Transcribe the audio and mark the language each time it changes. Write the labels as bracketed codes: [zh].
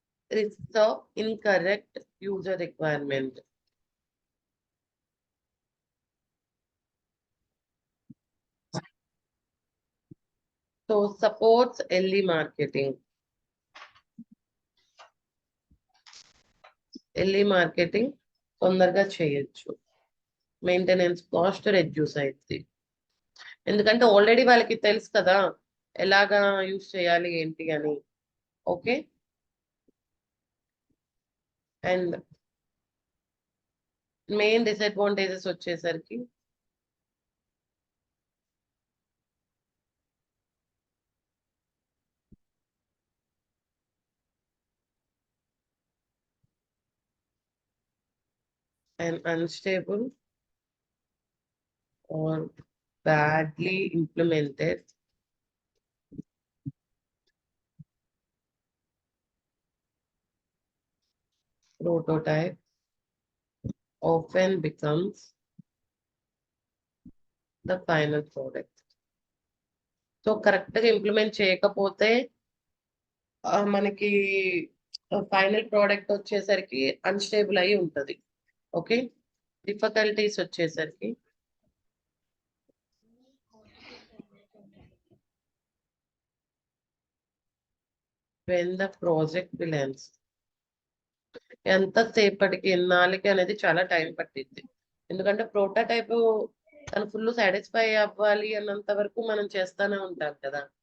[en] Risks of incorrect user requirement. So supports early marketing. [te] Early marketing తొందరగా చేయొచ్చు, maintenance cost reduce అవుతుంది. ఎందుకంటే already వాళ్ళకి తెలుసు కదా ఎలాగా యూజ్ చేయాలి ఏంటి అని. ఓకే, అండ్ మెయిన్ డిసడ్వాంటేజెస్ వచ్చేసరికి [en] an unstable or badly implemented prototype often becomes the final product. [te] So కరెక్ట్గా ఇంప్లిమెంట్ చేయకపోతే మనకి ఫైనల్ ప్రోడక్ట్ వచ్చేసరికి అన్స్టేబుల్ అయి ఉంటుంది. ఓకే, డిఫికల్టీస్ వచ్చేసరికి [en] when the project will end. [te] ఎంతసేపటికి ఎన్నాళ్ళకి అనేది చాలా టైం పట్టింది. ఎందుకంటే ప్రోటోటైప్ తను ఫుల్ సాటిస్ఫై అవ్వాలి అన్నంత వరకు మనం చేస్తానే ఉంటాం కదా.